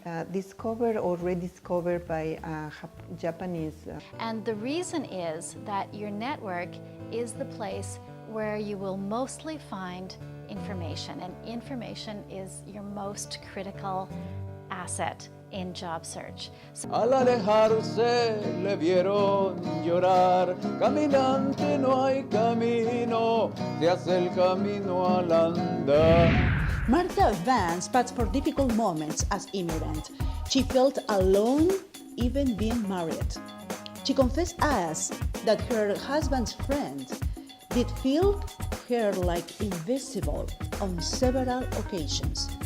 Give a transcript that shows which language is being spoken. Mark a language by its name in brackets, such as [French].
[English] Discovered or rediscovered by Japanese. And the reason is that your network is the place where you will mostly find information, and information is your most critical asset in job search. [Spanish] Al alejarse le vieron llorar, caminante no hay camino, se hace el camino al andar. [English] Martha Vance passed for difficult moments as immigrant. She felt alone even being married. She confessed us that her husband's friends did feel her like invisible on several occasions.